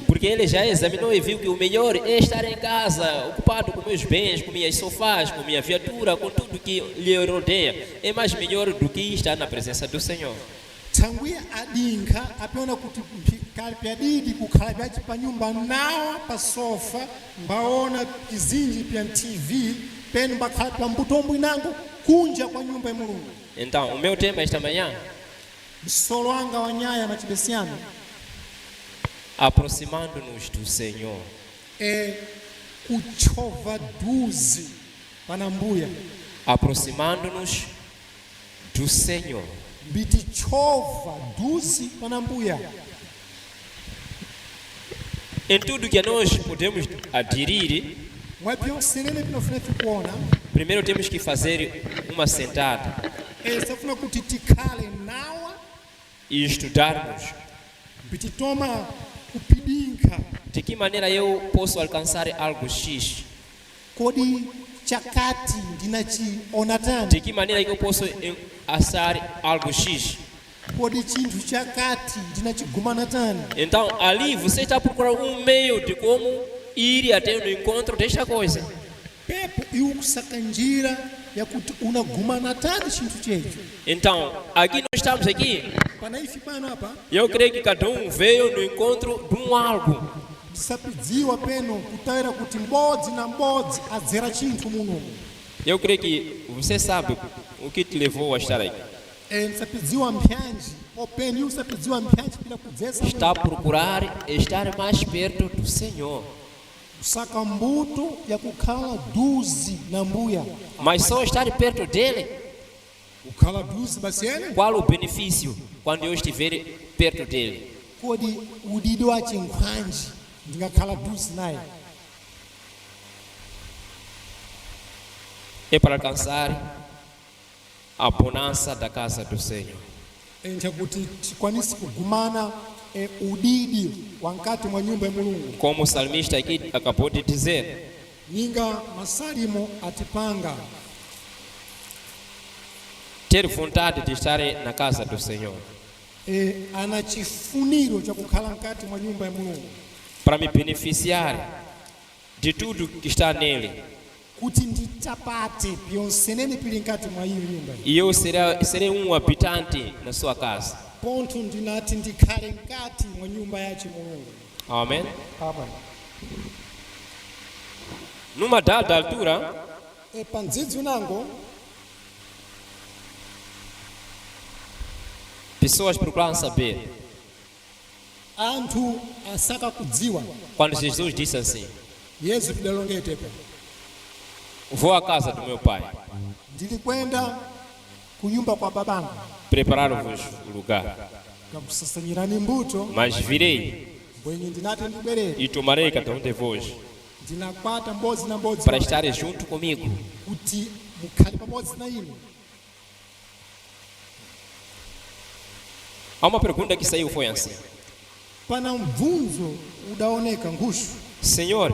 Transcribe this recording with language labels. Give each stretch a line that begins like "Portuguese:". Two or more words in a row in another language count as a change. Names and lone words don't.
Portuguese: Porque ele já examinou e viu que o melhor é estar em casa, ocupado com meus bens, com minhas sofás, com minha viatura, com tudo que lhe rodeia. É mais melhor do que estar na presença do Senhor.
Sena: tsangwiya adinkha apyona kuti kali pyadidi kukhala pyaci pa nyumba nawa pa sofa mbaona pizinji pya tv penu mbakhala pa mbutombo inango kunja kwa nyumba ya mulungu
Portuguese: Então, o meu tema esta manhã,
Sena: msolo wanga wa nyaya machibesiano
Portuguese: aproximando-nos do Senhor.
Sena: kuchova duzi pana mbuya
Portuguese: Aproximando-nos do Senhor.
Sena: mbiti chova duzi pana mbuya
Portuguese: Em tudo que nós podemos aderir,
Sena: mwapyonselene pinofunefi kuona
Portuguese: primeiro temos que fazer uma sentada
Sena: safuna kuti tikhale nawa
Portuguese: e estudarmos
Sena: mbiti toma kupidinkha
Portuguese: de que maneira eu posso alcançar algo X,
Sena: kodi chakati ndinachiona tani
Portuguese: de que maneira eu posso alcançar algo X.
Sena: kodi chinthu chakati ndinachigumana tani
Portuguese: Então, ali você está procurando um meio de como ir até o encontro desta coisa.
Sena: pepo iwe kusaka njira yakuti unagumana tani chinthu checho
Portuguese: Então, aqui nós estamos aqui.
Sena: pana ifi pano apa
Portuguese: Eu creio que cada um veio no encontro de um algo.
Sena: tisapidziwa peno kutaira kuti m'bodzi na m'bodzi adzera chinthu muno.
Portuguese: Eu creio que você sabe o que te levou a estar aqui.
Sena: Tisapidziwa mpyanji openi usapidziwa mpyanji pila kudzesa
Portuguese: Está a procurar estar mais perto do Senhor.
Sena: kusaka mbuto ya kukhala duzi na mbuya.
Portuguese: Mas só estar perto dele,
Sena: Kukhala duzi basi ene
Portuguese: qual o benefício quando eu estiver perto dele?
Sena: kodi udidi wache nkhwanji ndingakhala duzi naye.
Portuguese: É para alcançar a bonança da casa do Senhor.
Sena: Chakuti tikwanisi kugumana udidi wankati mwa nyumba ya Mulungu.
Portuguese: Como o salmista aqui acabou de dizer,
Sena: Ninga masalimo atipanga
Portuguese: ter vontade de estar na casa do Senhor,
Sena: ana chifuniro cha kukhala nkati mwa nyumba ya Mulungu
Portuguese: para me beneficiar de tudo que está nele.
Sena: kuti nditapate pyonsenene pili nkati mwa hiyo nyumba.
Portuguese: E eu serei um habitante na sua casa.
Sena: Ponto ndinati ndikhale nkati mwa nyumba yache Mulungu.
Portuguese: Amém?
Sena: Amen.
Portuguese: Numa dada altura,
Sena: Pandzidzi unango
Portuguese: pessoas procuraram saber.
Sena: anthu asaka kudziwa.
Portuguese: Quando Jesus disse assim:
Sena: Yesu pidalongetepa
Portuguese: vou à casa do meu pai,
Sena: ndilikwenda kunyumba kwa babangu
Portuguese: preparar-vos o lugar.
Sena: kakusasanyirani mbuto
Portuguese: Mas virei
Sena: bwenye ndinati ndibwerere
Portuguese: e tomarei cada um de vós
Sena: ndinakwata mbodzi na mbodzi
Portuguese: para estarem junto comigo.
Sena: kuti mukhale pamodzi na ine.
Portuguese: Há uma pergunta que saiu, foi assim:
Sena: Pana mvunzo udaoneka ngushu,
Portuguese: Senhor,